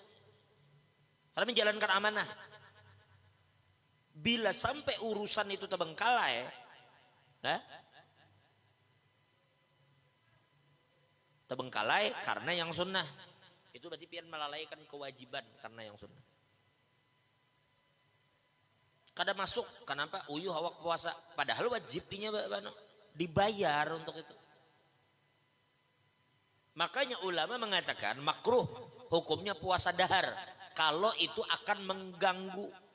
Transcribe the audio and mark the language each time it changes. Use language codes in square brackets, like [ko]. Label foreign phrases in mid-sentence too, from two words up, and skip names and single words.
[id] Karena menjalankan amanah. Bila sampai urusan itu terbengkalai, terbengkalai karena yang sunnah, itu berarti pian melalaikan kewajiban karena yang sunnah. [bjn] Kada masuk, kenapa? Uyuh awak [id] puasa, padahal wajibnya dibayar untuk itu. Makanya ulama mengatakan makruh hukumnya puasa dahar kalau itu akan mengganggu.